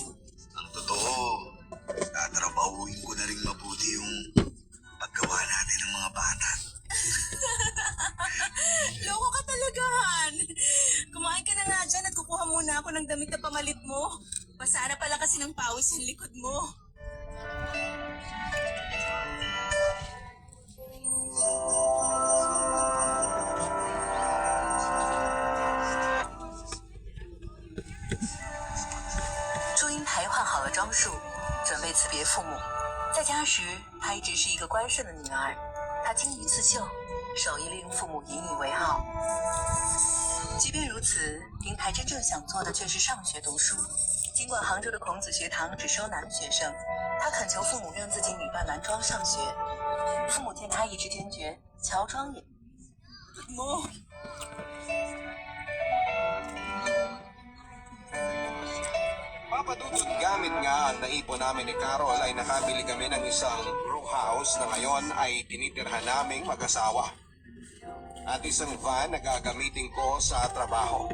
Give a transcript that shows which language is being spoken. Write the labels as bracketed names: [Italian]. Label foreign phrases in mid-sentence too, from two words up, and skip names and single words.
[Filipino] Ang totoo, tatrabahuin ko na rin mabuti yung paggawa natin ng mga bata. Loko ka talaga, Han. Kumain ka na nga dyan at kukuha muna ako ng damit na pamalit mo. Basa na pala kasi ng pawis ang likod mo. [Chinese] 朱茵台换好了装束，准备辞别父母。在家时，她一直是一个乖顺的女儿。她精于刺绣，手艺令父母引以为傲。即便如此，英台真正想做的却是上学读书。尽管杭州的孔子学堂只收男学生，她恳求父母让自己女扮男装上学。父母见她意志坚决，乔装也。 Mo. [Filipino] Papadudod gamit nga ang naipon namin ni Carol ay nakabili kami ng isang row house na ngayon ay tinitirhan naming mag-asawa. At isang van na gagamitin ko sa trabaho.